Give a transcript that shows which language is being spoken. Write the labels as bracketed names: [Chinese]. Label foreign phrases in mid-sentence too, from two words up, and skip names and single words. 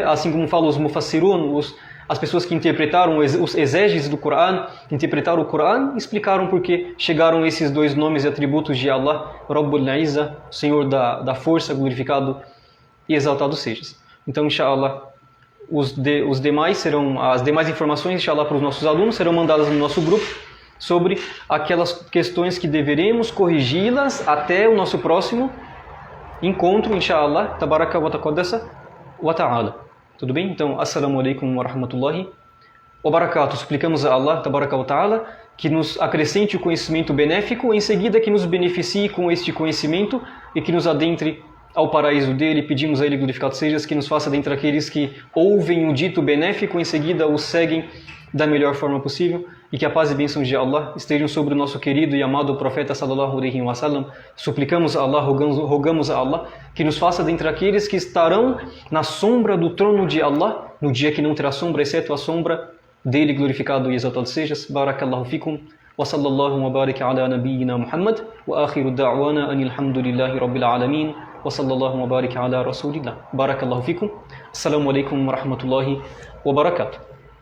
[Portuguese] Assim como falam os Mufassirun, as pessoas que interpretaram, os exégeses do Coran, que interpretaram o Coran, explicaram por que chegaram esses dois nomes e atributos de Allah, [Arabic] رب العزة, [Portuguese] Senhor da força, glorificado e exaltado sejas. Então, inshallah, as demais informações, inshallah, para os nossos alunos serão mandadas no nosso grupo sobre aquelas questões que deveremos corrigi-las até o nosso próximo encontro, [Arabic] إن شاء الله تبارك وتقدس وتعالى. [Portuguese] Tudo bem? Então, [Arabic] السلام عليكم ورحمة الله وبركاته. [Portuguese] Suplicamos a Allah, [Arabic] تبارك وتعالى, [Portuguese] que nos acrescente o conhecimento benéfico, em seguida que nos beneficie com este conhecimento e que nos adentre ao paraíso dele. Pedimos a ele, glorificado sejas, que nos faça dentre aqueles que ouvem o dito benéfico, em seguida o seguem da melhor forma possível, e que a paz e bênçãos de Allah estejam sobre o nosso querido e amado profeta [Arabic] صلى الله عليه وسلم. [Portuguese] Suplicamos a Allah, rogamos a Allah que nos faça dentre aqueles que estarão na sombra do trono de Allah no dia que não terá sombra, exceto a sombra dele, glorificado e exaltado sejas. [Arabic] بارك الله فيكم وصلى الله وبارك على نبينا محمد وآخر دعوانا أن الحمد لله رب العالمين وصلى الله وبارك على رسول الله. بارك الله فيكم. السلام عليكم ورحمة الله وبركاته.